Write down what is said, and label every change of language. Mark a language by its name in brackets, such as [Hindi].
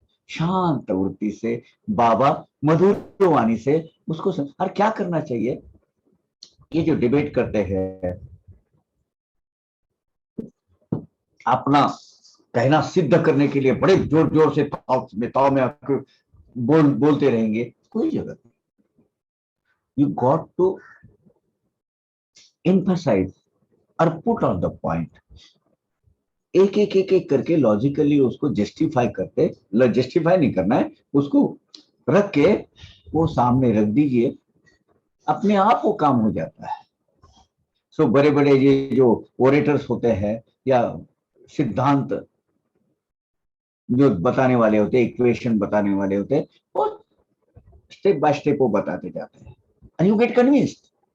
[Hindi] शांत वृत्ति से बाबा मधुर वाणी से उसको और क्या करना चाहिए। ये जो डिबेट करते हैं, अपना कहना सिद्ध करने के लिए बड़े जोर जोर से ताव में बोलते रहेंगे, कोई जगह नहीं। [English] you got to emphasize or put on the point [Hindi] एक एक एक एक करके लॉजिकली उसको जस्टिफाई करते, जस्टिफाई नहीं करना है, उसको रख के वो सामने रख दीजिए, अपने आप वो काम हो जाता है। सो बड़े बड़े ये जो ओरेटर्स होते हैं या सिद्धांत जो बताने वाले होते हैं, इक्वेशन बताने वाले होते हैं, वो स्टेप बाय स्टेप वो बताते जाते हैं, [English] And you get convinced.